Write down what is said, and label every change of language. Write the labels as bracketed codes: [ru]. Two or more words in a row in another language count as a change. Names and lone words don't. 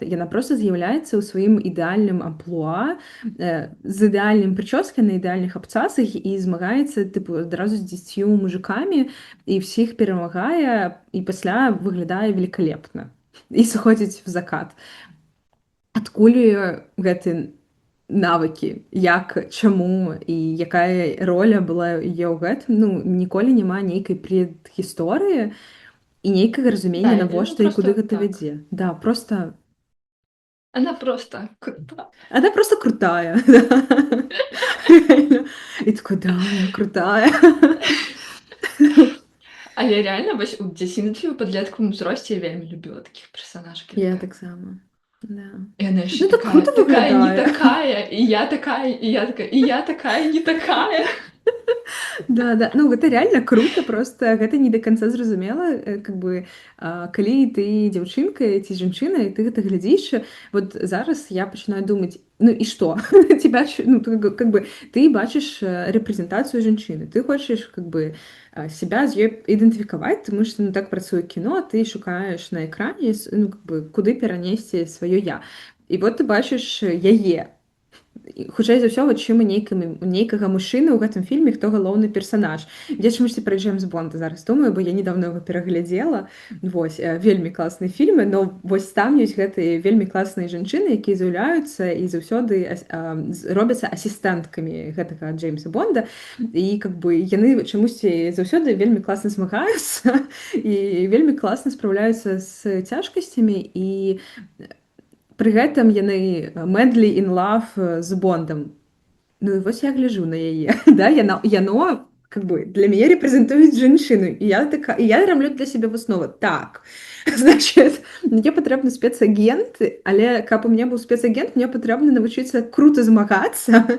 [be] Яна проста з'яўляецца ў сваім ідэальным амплуа, з ідэальным прычоскай на ідэальных абцасах і змагаецца тыпу адразу з 10 мужикамі і всіх перамагае і пасля выглядае великолепна і сыходзіць в закат. Адкуль гэты навыкі, як, чаму і якая роля была яе ў гэтым, ну, ніколі няма нейкай предгісторыі, і нейкага разумення, Да, ну навошта і куды просто гэта так. вядзе. Да, просто... [ru] Она просто крута. Она просто крутая. Да. Реально. [be] І такой, да, я крутая. Але реально вось у дзяцінстве, у падлеткавым узросце я вельмі любіла такіх персанажак. Я таксама. Да. І яна яшчэ Ну, так круто такая не выглядае. такая, і я такая, і я такая, і я такая не такая. Да, да. Ну, гэта реально круто, просто гэта [ru] не до конца [be] зразумела, [ru] как бы, [be] калі ты дзяўчынка ці жанчына, і ты гэта глядзіш, вот зараз я пачынаю думаць, ну і што? Тебя, ну, [ru] как бы, [be] ты бачыш рэпрэзентацыю жанчыны, ты хочаш, [ru] как бы, себя [be] з ёй ідэнтыфікаваць, тому што, ну, так працуе кіно, ты шукаеш на экране, ну, [ru] как бы, [be] куды перанесці сваё я. І вот ты бачыш яе, хутчэй за ўсё вачыма нейкага мужчыны ў гэтым фільме, хто галоўны персанаж. Я чамусьці пра Джеймс Бонда зараз думаю, бо я недавно яго пераглядзела. Вось, вельмі класныя фільмы, но вось там ёсць гэтыя вельмі класныя жанчыны, якія з'яўляюцца і заўсёды робяцца асістэнткамі гэтага Джеймса Бонда. І [ru] как бы [be] яны чамусьці заўсёды вельмі класна змагаюцца і вельмі класна спраўляюцца з цяжкасцямі, і пры гэтым яны [en] madly in love [be] з Бондам. Ну і вось я гляжу на яе. Да, яно [ru] как бы [be] для мяне рэпрэзентуюць жанчыну. І я раблю для сябе выснову. Так, значит, мне патрэбны спецагент, але каб у мяне быў спецагент, мне патрэбна навучыцца крута змагацца.